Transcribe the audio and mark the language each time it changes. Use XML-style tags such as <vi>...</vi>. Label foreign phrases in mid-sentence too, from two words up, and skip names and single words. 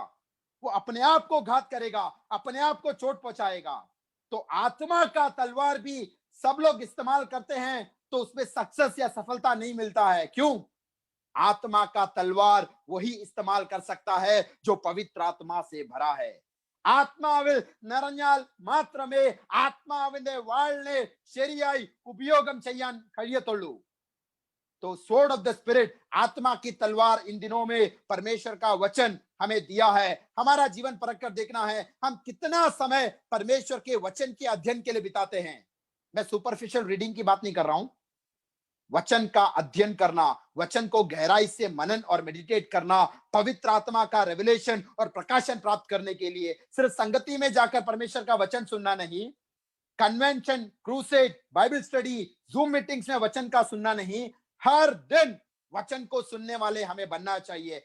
<hi>वो अपने आप को घात करेगा, अपने आप को चोट पहुंचाएगा। तो आत्मा का तलवार भी सब लोग इस्तेमाल करते हैं तो उसमें सक्सेस या सफलता नहीं मिलता है। क्यों? आत्मा का तलवार वही इस्तेमाल कर सकता है जो पवित्र आत्मा से भरा है।</hi> <ml>ആത്മാവിൽ നിറഞ്ഞാൽ മാത്രമേ ആത്മാവിന്റെ വാളിനെ ശരിയായി ഉപയോഗം ചെയ്യാൻ കഴിയത്തുള്ളൂ।</ml> <hi>तो</hi> <en>sword of the spirit,</en> <hi>आत्मा की तलवार, इन दिनों में परमेश्वर का वचन हमें दिया है। हमारा जीवन परख कर देखना है हम कितना समय परमेश्वर के वचन के अध्ययन के लिए बिताते हैं। मैं</hi> <en>superficial reading</en> <hi>की बात नहीं कर रहा हूं। वचन का अध्ययन करना, वचन को गहराई से मनन और मेडिटेट करना, पवित्र आत्मा का रेवलेशन और प्रकाशन प्राप्त करने के लिए सिर्फ संगति में जाकर परमेश्वर का वचन सुनना नहीं,</hi> <en>convention, crusade, Bible study, Zoom meetings</en> <hi>में वचन का सुनना नहीं, हर दिन वचन को सुनने वाले हमें बनना चाहिए।</hi>